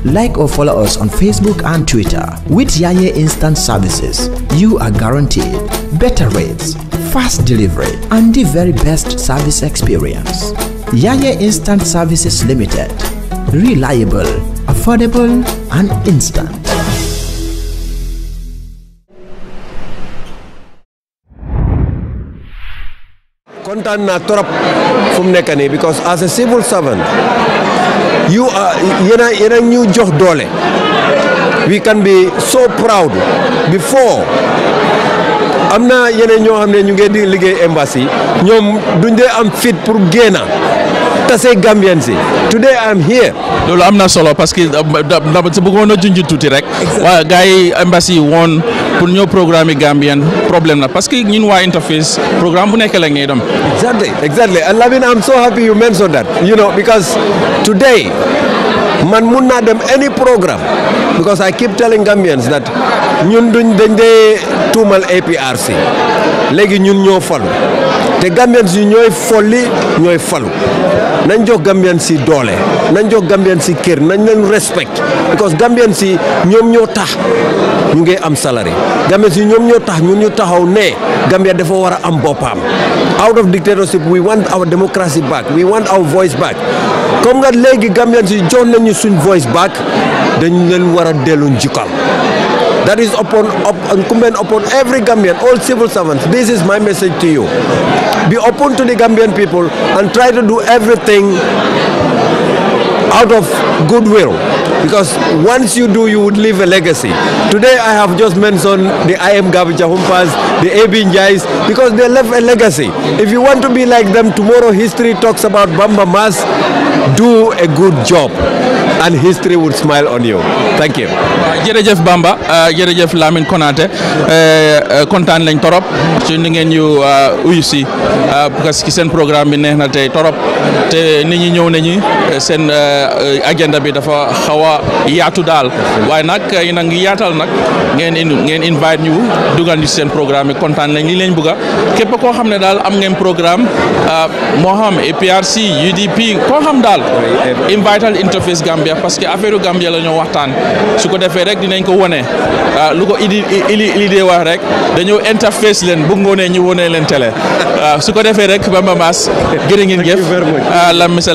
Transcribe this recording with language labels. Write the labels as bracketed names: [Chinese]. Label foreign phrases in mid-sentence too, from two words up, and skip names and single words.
[English] Like or follow us on Facebook and Twitter. With Yaye Instant Services, you are guaranteed better rates, fast delivery, and the very best service experience. Yaye Instant Services Limited. Reliable, affordable, and instant. [Wolof] Kontaan na trop fu mu nekk nii [English] because as a civil servant you are [Wolof] yena ñu jox doole. [English] We can be so proud. [Wolof] Before am na yeneen ñoo xam ne ñu ngi di liggéey embassy ñoom duñ dee am fit pour génna tase Gambian si. [English] Today I am here. [Wolof] loolu am na solo [French] parce que [Wolof] bëggoon a junj tuuti rek. waaye gars yi embassy woon pour ñëw programme Gambian problème la [French] parce que [Wolof] ñun waa InterFace programme bu nekk la ngay dem. [English] Exactly. And Lamine, I'm so happy you mentioned that. You know, because today [Wolof] man mun naa dem [English] any programme because I keep telling Gambians that [Wolof] ñun dañ dee tuumal APRC léegi ñun ñoo falu te Gambians yi ñooy folli ñooy falu nañ jox Gambians yi doole nañ jox Gambians yi kër nañ leen [English] respect because [Wolof] Gambians yi ñoom ñoo tax ñu ngi am salary Gambians yi ñoom ñoo tax ñun ñu taxaw ne Gambia dafa war a am boppam. [English] Out of dictatorship, we want our democracy back. We want our voice back. [Wolof] Comme nga léegi Gambians yi jox nañu suñ [English] voice back [Wolof] dañ leen war a dellu njukkal. [English] That is incumbent upon every Gambian, all civil servants. This is my message to you. Be open to the Gambian people and try to do everything out of goodwill. Because once you do, you would leave a legacy. Today I have just mentioned the IM Gabija Humpas, the AB Njais, because they left a legacy. If you want to be like them, tomorrow history talks about Bamba Mas. Do a good job and history would smile on you. Thank you. [Wolof] jërëjëf Bamba jërëjëf Lamine Konaté kontaan lañ torop ci ni ngeen ñu uyu si [French] parce que [Wolof] seen programme bi neex na tey torop te nit ñi ñëw nañu seen agenda bi dafa xaw a yaatu daal waaye nag yéen a ngi yaatal nag ngeen invite ñu dugal ñu seen programme bi kontaan lañ li leen bëgg képp koo xam ne daal am ngeen programme moo xam APRC UDP koo xam daal invital InterFace Gambia [French] parce que [Wolof] affaire Gambia la ñoo waxtaan su ko defee rek dinañ ko wone lu ko idée wax rek dañoo interface leen bu ngoonee ñu wone leen télé su ko defee rek Bamba Mass jërë ngeen jëf Mr.